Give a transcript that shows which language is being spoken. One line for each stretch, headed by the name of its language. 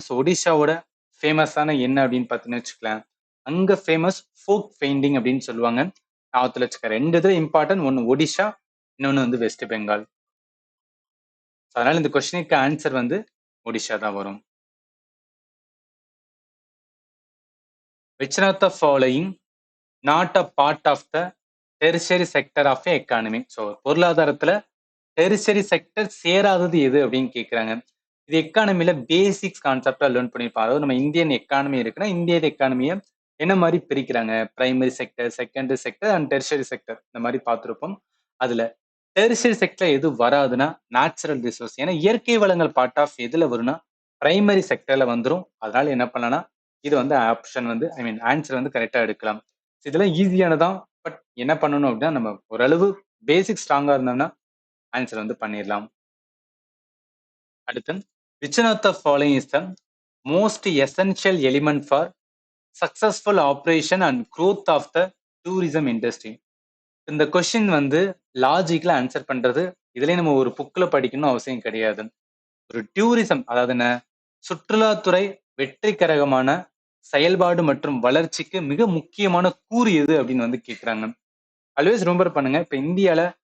Tamil: So ஒடிஷாவோட ஃபேமஸான என்ன அப்படின்னு பார்த்தீங்கன்னு வச்சுக்கலாம், அங்க ஃபேமஸ் ஃபோக் பெயிண்டிங் அப்படின்னு சொல்லுவாங்க. ஞாபகத்தில் வச்சுக்க, 2 இது இம்பார்ட்டன்ட். ஒன்று ஒடிஷா, இன்னொன்று வந்து வெஸ்ட் பெங்கால். அதனால இந்த கொஸ்டினுக்கு ஆன்சர் வந்து ஒடிஷா தான் வரும்.
English: Which of the following not a part of the tertiary sector of a economy?
Tamil: So பொருளாதாரத்துல டெரிஷரி செக்டர் சேராதது எது அப்படின்னு கேட்குறாங்க. இது எக்கானமில பேசிக்ஸ் கான்செப்டா லேர்ன் பண்ணியிருப்போம். அதாவது நம்ம இந்தியன் எக்கானமி இருக்குன்னா இந்தியன் எக்கானமியை என்ன மாதிரி பிரிக்கிறாங்க, primary sector, secondary sector and tertiary sector, இந்த மாதிரி பார்த்துருப்போம். அதுல டெரிஷரி செக்டர் எது வராதுன்னா நேச்சுரல் ரிசோர்ஸ். ஏன்னா இயற்கை வளங்கள் பார்ட் ஆஃப் எதுல வரும்னா பிரைமரி செக்டர்ல வந்துடும். அதனால என்ன பண்ணலாம்னா இது வந்து ஆப்ஷன் வந்து ஆன்சர் வந்து கரெக்டா எடுக்கலாம். இதெல்லாம் ஈஸியானதான். பட் என்ன பண்ணணும் அப்படின்னா நம்ம ஓரளவு பேசிக் ஸ்ட்ராங்கா இருந்தோம்னா ஆன்சர் வந்து பண்ணிடலாம். அடுத்து
English: which of the following is the most essential element for successful operation and growth of the tourism industry?
Tamil: இந்த கொஸ்டின் வந்து லாஜிக்ல ஆன்சர் பண்றது இதுலயே நம்ம ஒரு புக்ல படிக்கணும் அவசியம் கிடையாது. ஒரு டூரிசம், அதாவது என்ன, சுற்றுலாத்துறை வெற்றிகரமான செயல்பாடு மற்றும் வளர்ச்சிக்கு மிக முக்கியமான கூறு எது அப்படின்னு வந்து கேட்கிறாங்க. ஆல்வேஸ் ரிமெம்பர் பண்ணுங்க, இப்ப இந்தியால